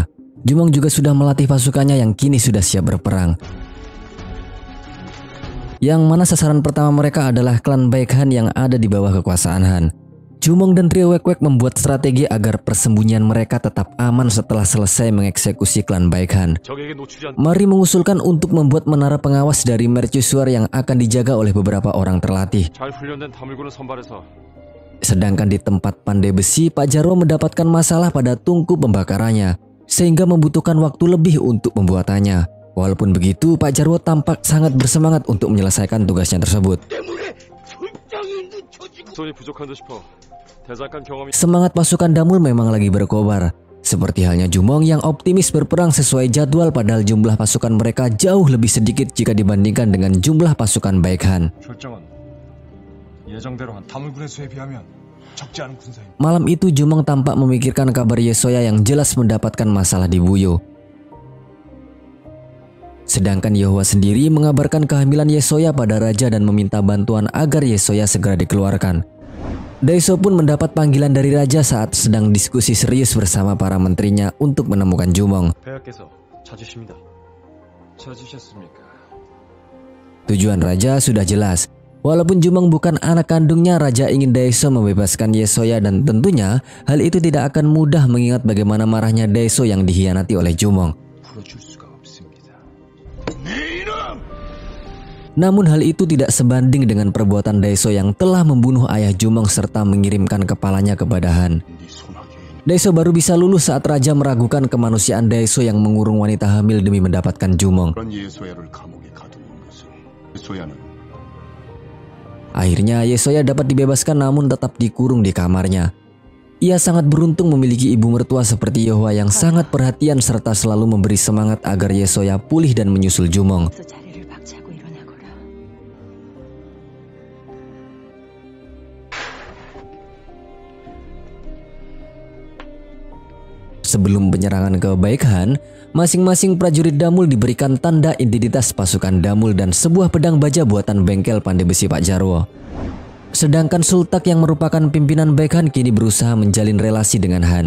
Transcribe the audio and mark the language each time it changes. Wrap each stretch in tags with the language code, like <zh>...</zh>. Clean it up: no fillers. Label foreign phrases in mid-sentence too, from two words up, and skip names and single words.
<id>Jumong juga sudah melatih pasukannya yang kini sudah siap berperang. Yang mana sasaran pertama mereka adalah klan Baekhan yang ada di bawah kekuasaan Han. Jumong dan trio Wek-Wek membuat strategi agar persembunyian mereka tetap aman setelah selesai mengeksekusi klan Baekhan.</id> <ko>적에게 노출이 안.</ko> <id>Mari mengusulkan untuk membuat menara pengawas dari mercusuar yang akan dijaga oleh beberapa orang terlatih.</id> <ko>잘 훈련된 다물고를 선발해서</ko> <id>Sedangkan di tempat pandai besi, Pak Jarwo mendapatkan masalah pada tungku pembakarannya, sehingga membutuhkan waktu lebih untuk pembuatannya. Walaupun begitu, Pak Jarwo tampak sangat bersemangat untuk menyelesaikan tugasnya tersebut.</id> <ko>손이 부족한 듯 싶어. 대장간 경험이.</ko> <id>Semangat pasukan Damul memang lagi berkobar. Seperti halnya Jumong yang optimis berperang sesuai jadwal padahal jumlah pasukan mereka jauh lebih sedikit jika dibandingkan dengan jumlah pasukan Baekhan.</id> <ko>결정은 예정대로 한 다물군의 수에 비하면 적지 않은 군사입니다.</ko> <id>Malam itu Jumong tampak memikirkan kabar Yesoya yang jelas mendapatkan masalah di Buyo. Sedangkan Yohwa sendiri mengabarkan kehamilan Yesoya pada Raja dan meminta bantuan agar Yesoya segera dikeluarkan. Daeso pun mendapat panggilan dari Raja saat sedang diskusi serius bersama para menterinya untuk menemukan Jumong.</id> <ko>폐하께서 찾으십니다. 찾으셨습니까?</ko> <id>Tujuan Raja sudah jelas. Walaupun Jumong bukan anak kandungnya, Raja ingin Daeso membebaskan Yesoya dan tentunya hal itu tidak akan mudah mengingat bagaimana marahnya Daeso yang dikhianati oleh Jumong.</id> <ko>풀어줄 수가 없습니다.</ko> <id>Namun hal itu tidak sebanding dengan perbuatan Daeso yang telah membunuh ayah Jumong serta mengirimkan kepalanya kepada Han.</id> <ko>네 손아귀에</ko> <id>Daeso baru bisa luluh saat Raja meragukan kemanusiaan Daeso yang mengurung wanita hamil demi mendapatkan Jumong.</id> <ko>그런 예소야를 감옥에 가두는 것은 예소야는</ko> <id>Akhirnya Yesoya dapat dibebaskan namun tetap dikurung di kamarnya. Ia sangat beruntung memiliki ibu mertua seperti Yohwa yang sangat perhatian serta selalu memberi semangat agar Yesoya pulih dan menyusul Jumong.</id> <ko>그래서 자리를 박차고 일어나거라.</ko> <id>sebelum penyerangan ke Baekhan, masing-masing prajurit Damul diberikan tanda identitas pasukan Damul dan sebuah pedang baja buatan bengkel pandai besi Pak Jarwo. Sedangkan Sultak yang merupakan pimpinan Baekhan kini berusaha menjalin relasi dengan Han.</id>